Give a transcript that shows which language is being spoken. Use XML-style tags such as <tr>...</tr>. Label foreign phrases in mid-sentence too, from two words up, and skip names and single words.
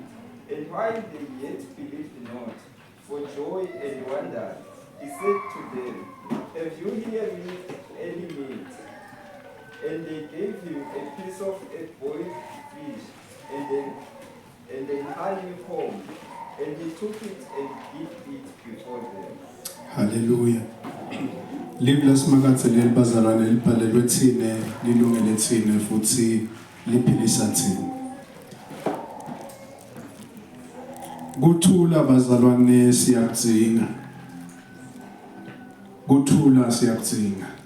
<en>And while they yet believed not, for joy and wonder, he said to them, Have you here any meat? And they gave him a piece of a boiled fish, and then honeycomb, and he took it and did it before them. Hallelujah.</en> <ss>Live lasimakatsele bazalwane libhalelwe thine lilungele thine futhi liphilisa thina. Kuthula bazalwane siyakudzinga. Kuthula siyakudzinga.</ss>